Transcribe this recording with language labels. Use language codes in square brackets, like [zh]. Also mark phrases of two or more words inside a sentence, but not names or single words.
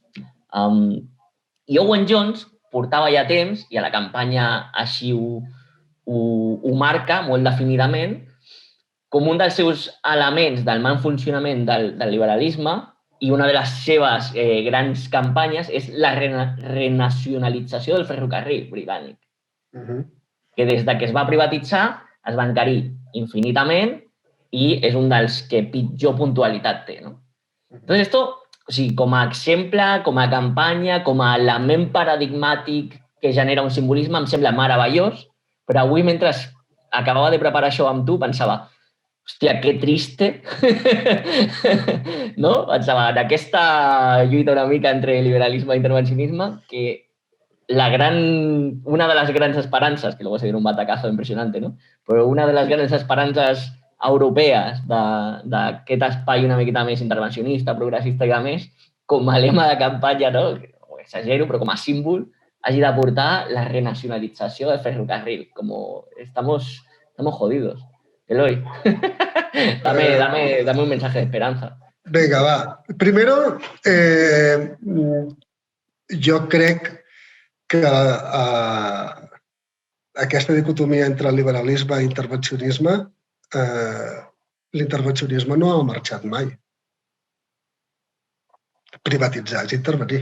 [ca] I Owen Jones portava ja temps, i a la campanya així ho marca molt definidament, com un dels seus elements del mal funcionament del liberalisme, i una de les seves grans campanyes és la renacionalització del ferrocarril britànic, que des que es va privatitzar es va encarir infinitament i és un dels que pitjor puntualitat té. [es] Entonces, esto, [ca] com a exemple, com a campanya, com a element paradigmàtic que genera un simbolisme, em sembla meravellós, però avui, mentre acabava de preparar això amb tu, pensava, hòstia, [es] que triste, [ca] no? Pensava, en aquesta lluita una mica entre liberalisme i intervencionisme, que una de les grans esperances, [es] que luego se dieron un batacazo impresionante, ¿no? [ca] Però una de les grans esperances europees d'aquest espai una miqueta més intervencionista, progressista i a més, com a lema de campanya, no? Exagero, però com a símbol, hagi de portar la renacionalització del ferrocarril. [es] Estamos jodidos. Eloy, dame un mensaje de esperanza. Venga, va. Primero, [ca] jo crec que aquesta dicotomia entre liberalisme i intervencionisme, l'intervencionisme no ha marxat mai. Privatitzar és intervenir.